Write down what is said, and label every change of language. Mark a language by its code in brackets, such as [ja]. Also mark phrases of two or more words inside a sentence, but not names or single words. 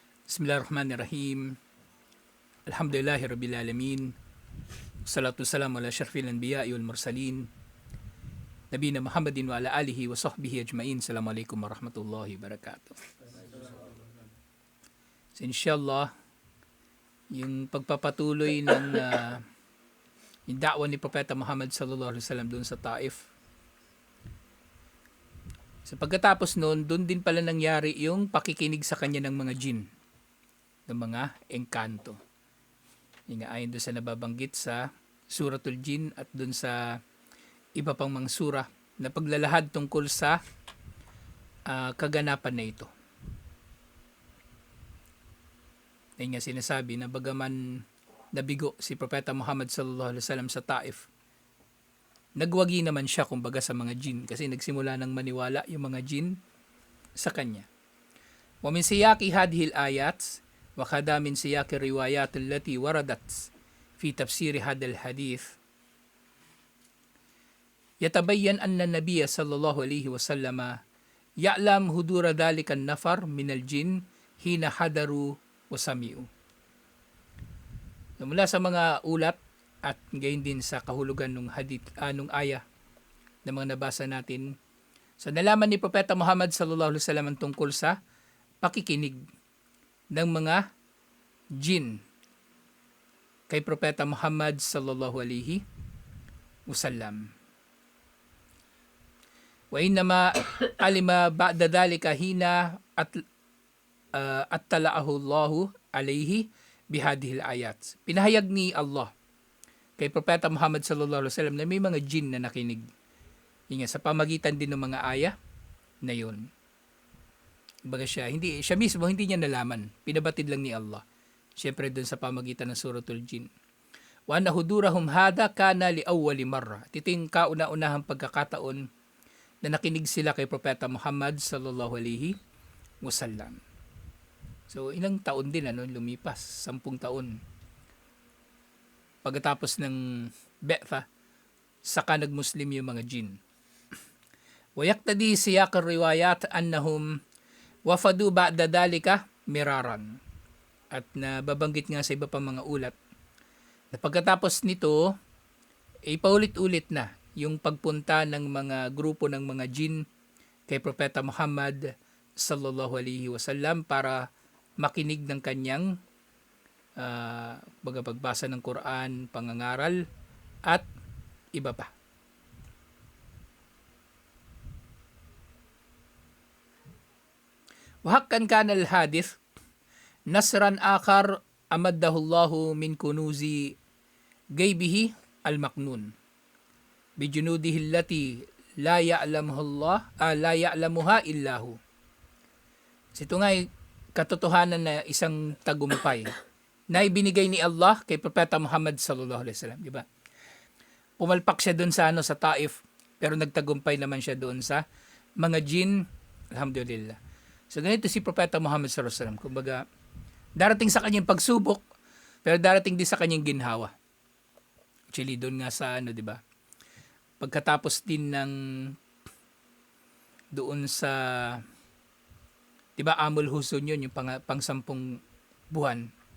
[ar] بسم الله الرحمن الرحيم. الحمد لله رب العالمين. صلاة سلام على أشرف الأنبياء والمرسلين. نبينا محمد وعلى آله وصحبه أجمعين. السلام عليكم ورحمة الله وبركاته. [tl] So [ar] إن شاء الله, [tl] yung pagpapatuloy ng yung da'wa ni Propeta Muhammad [ar] صلى الله عليه وسلم [tl] doon sa Taif. So pagkatapos noon, doon din pala nangyari yung pakikinig sa kanya ng mga jinn, ng mga engkanto. Yung ayon doon sa nababanggit sa Suratul Jinn at doon sa iba pang mga sura na paglalahad tungkol sa kaganapan na ito. Ayun nga sinasabi na bagaman nabigo si Propeta Muhammad [ar] صلى الله عليه وسلم [tl] sa Taif, nagwagi naman siya kumbaga sa mga jinn kasi nagsimula nang maniwala yung mga jinn sa kanya. [ar] ومن سياق هذه الآيات وكذا من سياق الروايات التي وردت في تفسير هذا الحديث يتبين أن النبي صلى الله عليه وسلم يعلم حضور ذلك النفر من الجن حين حضروا وسمعوا. [tl] Mula sa mga ulat at gayon din sa kahulugan ng hadith, nung aya na mga nabasa natin. So nalaman ni Propeta Muhammad [ar] صلى الله عليه وسلم [tl] tungkol sa pakikinig ng mga jinn kay Propeta Muhammad [ar] صلى الله عليه وسلم. وإنما علم بعد ذلك حين أطلعه الله عليه بهذه الآيات. [tl] Pinahayag ni Allah kay Propeta Muhammad [ar] صلى الله عليه وسلم [tl] na may mga jinn na nakinig. Yung sa pamagitan din ng mga aya na yun. Baga siya mismo hindi niya nalaman. Pinabatid lang ni Allah. Siyempre dun sa pamagitan ng Suratul Jinn. [ar] وأن حضورهم هذا كان لأول مرة. [tl] Ito yung kauna-unahang pagkakataon na nakinig sila kay Propeta Muhammad [ar] صلى الله عليه وسلم. [tl] So ilang taon din lumipas, 10 taon. Pagkatapos ng Be'tha, saka nagmuslim yung mga jinn. [ar] ويقتضي سياق الروايات أنهم وفدوا بعد ذلك مرارا. [tl] At nababanggit nga sa iba pang mga ulat na pagkatapos nito ay paulit-ulit na yung pagpunta ng mga grupo ng mga jinn kay Propeta Muhammad [ar] صلى الله عليه وسلم [tl] para makinig ng kanyang pagbasa ng Quran, pangangaral at iba pa. [ar] وحقا كان الحدث نصرا آخر أمده الله من كنوز غيبه المكنون بجنوده التي لا يعلمها إلا هو. [tl] Ito nga ay katotohanan na isang tagumpay na ibinigay ni Allah kay Propeta Muhammad [ar] صلى الله عليه وسلم, [tl] di ba? Pumalpak siya doon sa sa Taif, pero nagtagumpay naman siya doon sa mga jinn, alhamdulillah. So ganito si Propeta Muhammad [ar] صلى الله عليه وسلم, [tl] kumbaga darating sa kanyang pagsubok, pero darating din sa kanyang ginhawa. Actually doon nga sa di ba? Pagkatapos din ng doon sa diba Amul Husun yun, yung pang-10 buwan.